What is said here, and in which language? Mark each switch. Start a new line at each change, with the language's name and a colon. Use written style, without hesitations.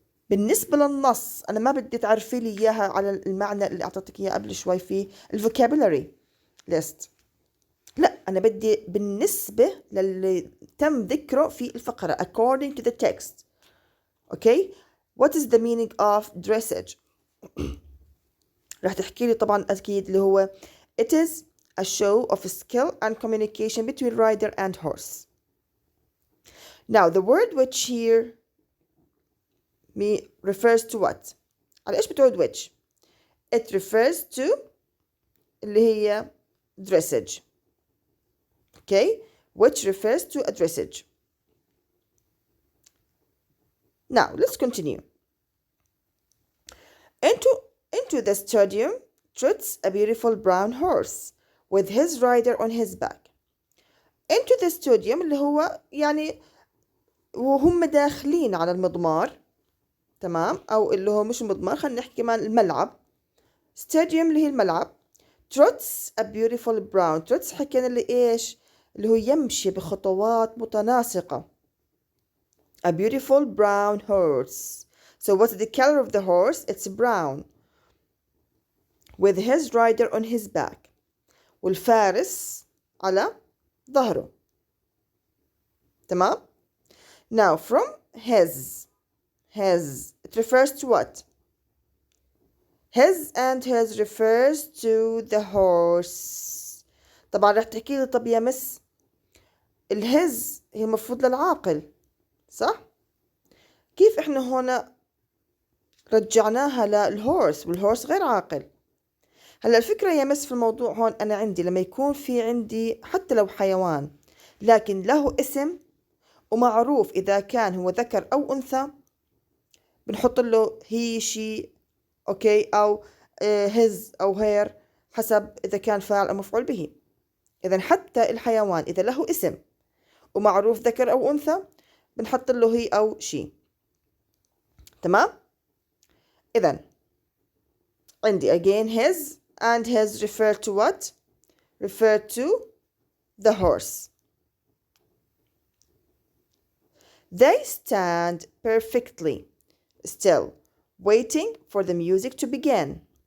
Arabic: بالنسبة للنص أنا ما بدي تعرفي لي إياها على المعنى اللي أعطيتك إياه قبل شوي في الفوكابولاري list. لا، أنا بدي بالنسبة للي تم ذكره في الفقرة
English: according to the text. okay. what is the meaning of dressage.
Arabic: راح تحكي لي طبعا أكيد اللي هو
English: it is a show of skill and communication between rider and horse. Now the word which here refers to what؟
Arabic: على إيش بتعود
English: which؟ it refers to
Arabic: اللي هي
English: dressage. Okay, which refers to a dressage. Now let's continue. Into the stadium trots a beautiful brown horse with his rider on his back. Into the stadium
Arabic: اللي هو يعني وهم داخلين على المضمار، تمام، أو اللي هو مش مضمار، خلينا نحكي كمان الملعب. stadium اللي هي الملعب.
English: trots a beautiful brown.
Arabic: trots حكينا اللي إيش؟ اللي هو يمشي بخطوات متناسقة.
English: a beautiful brown horse. So what's the color of the horse? It's brown. with his rider on his back.
Arabic: والفارس على ظهره.
English: تمام؟ Now from his it refers to what? his and his refers to the horse.
Arabic: طبعا رح تحكي لي طب يا مس الهز هي المفروض للعاقل صح؟ كيف احنا هنا رجعناها للهورس والهورس غير عاقل؟ هلا الفكرة يا مس في الموضوع هون أنا عندي لما يكون في عندي حتى لو حيوان لكن له اسم ومعروف إذا كان هو ذكر أو أنثى بنحط له هي شي أوكي أو his أو her حسب إذا كان فاعل أو مفعول به. إذا حتى الحيوان إذا له اسم ومعروف ذكر أو أنثى بنحط له هي أو شي. تمام؟ إذا عندي
English: again his and his refer to what? refer to the horse. They stand perfectly still, waiting for the music to begin.